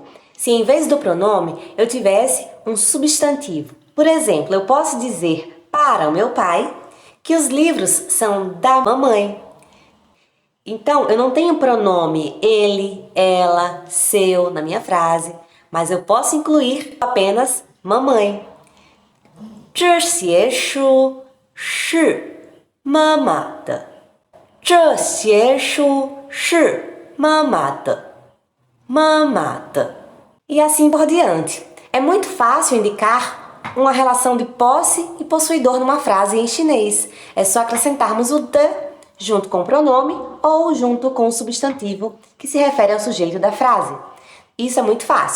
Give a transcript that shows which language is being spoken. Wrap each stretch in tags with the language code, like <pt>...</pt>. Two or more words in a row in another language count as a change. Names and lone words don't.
<pt>Se em vez do pronome eu tivesse um substantivo? Por exemplo, eu posso dizer para o meu pai que os livros são da mamãe. Então, eu não tenho pronome ele, ela, seu na minha frase, mas eu posso incluir apenas mamãe.</pt> <zh>这些书是妈妈的。这些书是妈妈的。妈妈的。</zh> <pt>E assim por diante. É muito fácil indicar uma relação de posse e possuidor numa frase em chinês. É só acrescentarmos o de junto com o pronome ou junto com o substantivo que se refere ao sujeito da frase. Isso é muito fácil.</pt>